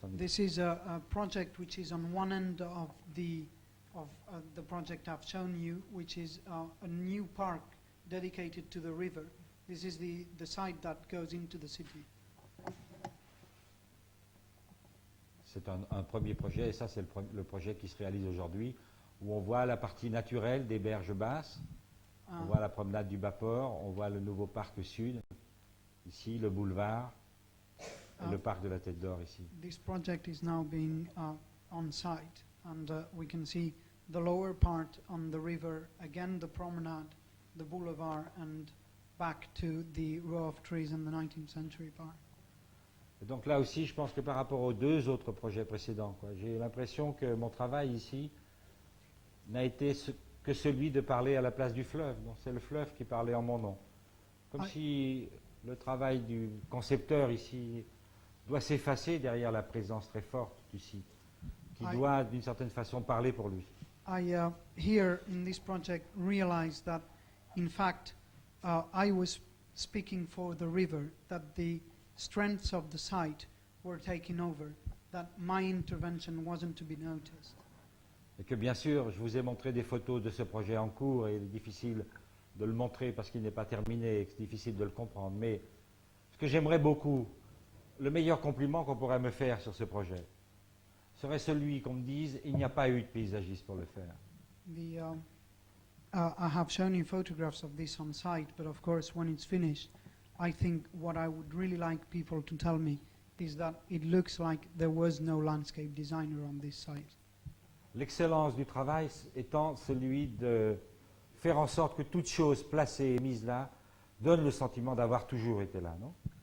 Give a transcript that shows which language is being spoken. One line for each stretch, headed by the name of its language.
English: This is a project which is on one end of the project I've shown you, which is a new park dedicated to the river. This is the side that goes into the city.
French: C'est un premier projet, et ça c'est le projet qui se réalise aujourd'hui, où on voit la partie naturelle des berges basses, on voit la promenade du Bas-Port, on voit le nouveau parc sud, ici le boulevard, et le parc de la Tête d'Or ici.
English: This project is now being on site, and we can see the lower part on the river, again the promenade, the boulevard, and back to the row of trees in the 19th century park.
French: Et donc là aussi, je pense que par rapport aux 2 autres projets précédents, j'ai l'impression que mon travail ici n'a été que celui de parler à la place du fleuve. Donc c'est le fleuve qui parlait en mon nom. Comme si le travail du concepteur ici doit s'effacer derrière la présence très forte du site, qui doit d'une certaine façon parler pour lui.
English: I here in this project realized that, in fact, I was speaking for the river, that the strengths of the site were taking over, that my intervention wasn't to be noticed.
French: Et que bien sûr, je vous ai montré des photos de ce projet en cours et il est difficile de le montrer parce qu'il n'est pas terminé et que c'est difficile de le comprendre. Mais ce que j'aimerais beaucoup, le meilleur compliment qu'on pourrait me faire sur ce projet, serait celui qu'on me dise il n'y a pas eu de paysagiste pour le faire.
English: I have shown you photographs of this on site, but of course when it's finished, I think what I would really like people to tell me is that it looks like there was no landscape designer on this site.
French: L'excellence du travail étant celui de faire en sorte que toute chose placée et mise là donne le sentiment d'avoir toujours été là, non?